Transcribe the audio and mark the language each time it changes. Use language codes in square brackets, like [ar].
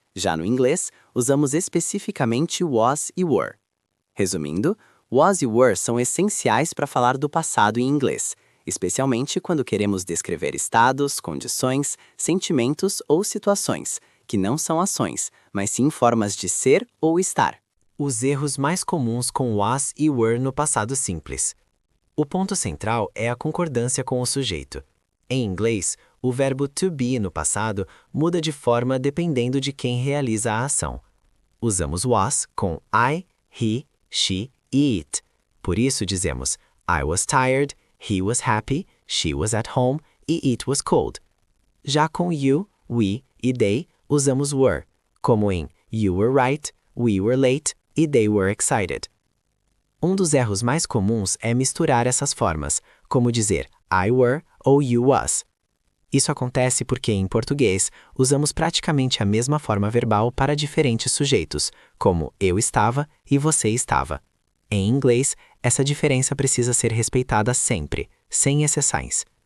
[pt] Já no inglês, usamos especificamente was e were. Resumindo, was e were são essenciais para falar do passado em inglês, especialmente quando queremos descrever estados, condições, sentimentos ou situações, que não são ações, mas sim formas de ser ou estar. Os erros mais comuns com was e were no passado simples. O ponto central é a concordância com o sujeito. Em inglês, o verbo to be no passado muda de forma dependendo de quem realiza a ação. Usamos was com I, he, she e it. Por isso dizemos [en] I was tired, he was happy, she was at home [pt] e [en] it was cold. [pt] Já com you, we e they, usamos were, como em [en] You were right, we were late [pt] e [en] they were excited. [pt] Um dos erros mais comuns é misturar essas formas, como dizer [en] I were [pt] ou [en] you was. [pt] Isso acontece porque, em português, usamos praticamente a mesma forma verbal para diferentes sujeitos, como eu estava e você estava. Em inglês, essa diferença precisa ser respeitada sempre, sem exceções.